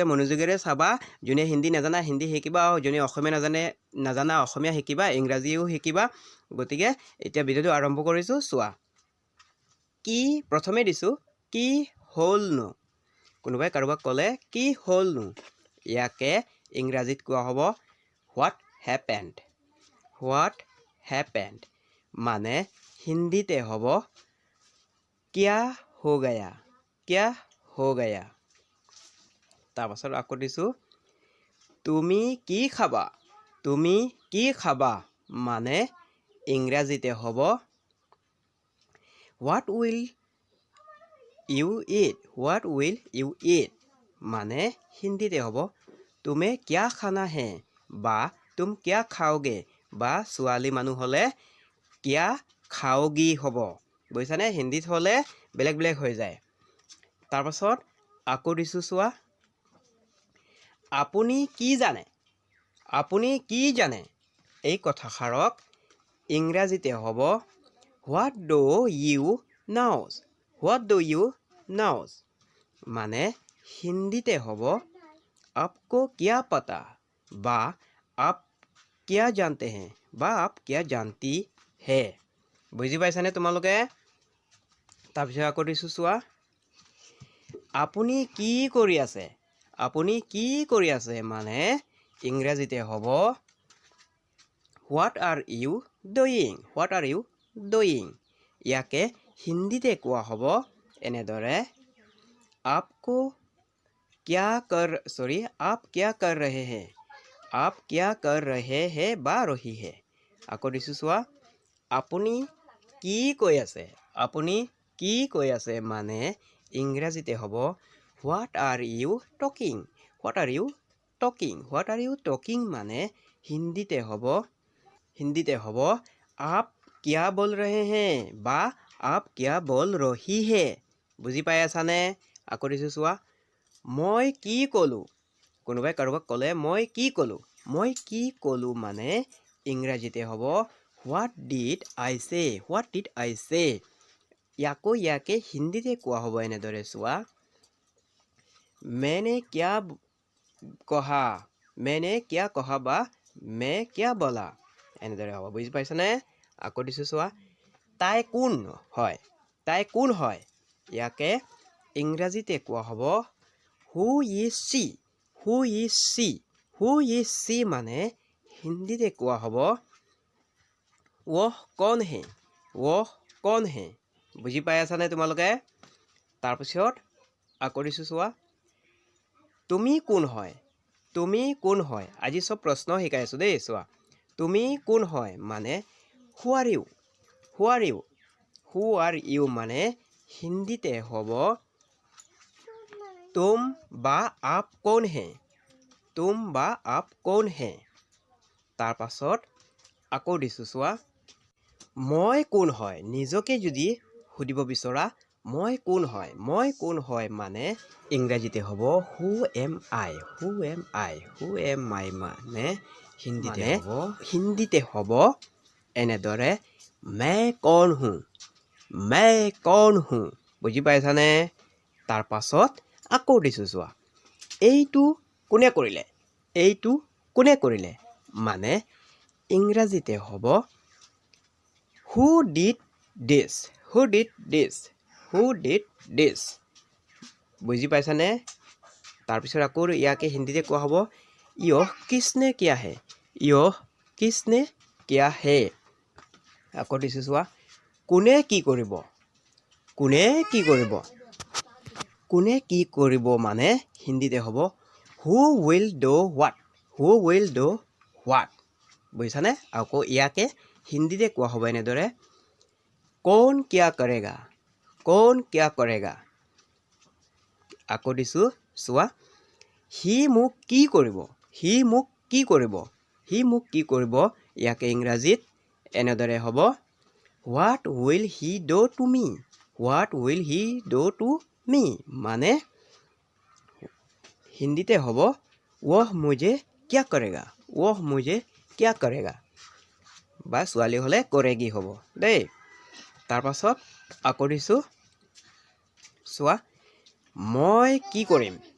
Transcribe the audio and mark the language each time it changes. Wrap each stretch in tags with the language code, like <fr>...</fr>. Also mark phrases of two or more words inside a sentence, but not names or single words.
<as>মনোযোগেৰে চাবা যোনে হিন্দী নাজানা হিন্দী শিকিবা আৰু যোনে অসমীয়া নাজানা অসমীয়া শিকিবা ইংৰাজীও শিকিবা গতিকে এতিয়া ভিডিঅ'টো আৰম্ভ কৰিছো চোৱা কি প্ৰথমে দিছো কি হ'লনো কোনোবাই কাৰোবাক ক'লে কি হ'লনো ইয়াকে ইংৰাজীত কোৱা হ'ব</as> <en>What happened</en> <as>মানে হিন্দীতে হ'ব</as> <hi>क्या हो</hi> <as>गया তাৰপাছত আকৌ দিছো তুমি কি খাবা মানে ইংৰাজীতে হ'ব</as> <en>What will you</en> <as>eat মানে হিন্দীতে হ'ব</as> <hi>तुम्हें क्या खाना है</hi> <as>বা</as> <hi>तुम क्या खाओगे</hi> <as>বা ছোৱালী মানুহ হলে</as> <hi>क्या खाओगी</hi> <as>হ'ব বুজিছানে হিন্দীত হলে বেলেগ বেলেগ হৈ যায় তাৰপাছত আকৌ দিছো চোৱা আপুনি কি জানে এই কথাষাৰক ইংৰাজীতে হ'ব</as> <en>What do you know</en> <as>মানে হিন্দীতে হ'ব</as> <hi>आपको क्या पता</hi> <as>বা</as> <hi>आप क्या जानते हैं</hi> <as>বা</as> <hi>आप क्या जानती है</hi> <as>বুজি পাইছানে তোমালোকে তাৰপিছত আকৌ দিছো চোৱা আপুনি কি কৰি আছে মানে ইংৰাজীতে হ'ব</as> <en>What are you doing</en> <as>ইয়াকে হিন্দীতে কোৱা হ'ব এনেদৰে आप</as> <hi>क्या कर रहे हैं</hi> <as>বা</as> <hi>रही है</hi> <as>আকৌ দিছো চোৱা আপুনি কি কৈ আছে মানে ইংৰাজীতে হ'ব</as> <en>What are you talking</en> <as>মানে হিন্দীতে হ'ব</as> <hi>आप क्या बोल रहे हैं</hi> <as>বা</as> <hi>आप क्या बोल रही है</hi> <as>বুজি পাই আছানে আকৌ দিছো চোৱা মই কি ক'লো কোনোবাই কাৰোবাক ক'লে মই কি ক'লো মানে ইংৰাজীতে হ'ব</as> <en>What did I say</en> <as>ইয়াকে হিন্দীতে কোৱা হ'ব এনেদৰে চোৱা</as> <hi>मैंने क्या</hi> <as>कहा বা</as> <hi>मैं क्या बोला</hi> <as>এনেদৰে হ'ব বুজি পাইছানে আকৌ দিছো চোৱা তাই কোন হয় ইয়াকে ইংৰাজীতে কোৱা হ'ব</as> <en>Who is</en> <as>she মানে হিন্দীতে কোৱা হ'ব</as> <hi>वह कौन है</hi> <as>বুজি পাই আছানে তোমালোকে তাৰপিছত আকৌ দিছো চোৱা তুমি কোন হয় আজি সব প্ৰশ্ন শিকাই আছো দেই চোৱা তুমি কোন হয় মানে who</as> <en>are you</en> <as>মানে হিন্দীতে হ'ব तुम বা</as> <hi>आप कौन है</hi> <as>তাৰ পাছত আকৌ দিছো চোৱা মই কোন হয় নিজকে যদি সুধিব বিচৰা মই কোন হয় মানে ইংৰাজীতে হ'ব</as> <en>who am I</en> <as>মানে হিন্দীতে হ'ব এনেদৰে</as> <hi>मैं कौन हूँ</hi> <as>বুজি পাইছানে তাৰ পাছত আকৌ দিছো চোৱা এইটো কোনে কৰিলে মানে ইংৰাজীতে হ'ব</as> <en>who did this</en> <as>বুজি পাইছানে তাৰপিছত আকৌ ইয়াকে হিন্দীতে কোৱা হ'ব</as> <hi>यह किसने किया है</hi> <as>আকৌ দিছো চোৱা কোনে কি কৰিব মানে হিন্দীতে হ'ব</as> <en>who will do what</en> <as>বুজিছানে আকৌ ইয়াকে হিন্দীতে কোৱা হ'ব এনেদৰে</as> <hi>कौन क्या करेगा</hi> <as>আকৌ দিছো চোৱা সি মোক কি কৰিব ইয়াকে ইংৰাজীত এনেদৰে হ'ব</as> <en>What will he do to me</en> <as>মানে হিন্দীতে হ'ব</as> <hi>वह मुझे क्या करेगा वो मुझे क्या करेगा</hi> <as>বা ছোৱালী হ'লে কৰেগী হ'ব দেই তাৰ পাছত আকৌ দিছোঁ চোৱা মই কি কৰিম</as>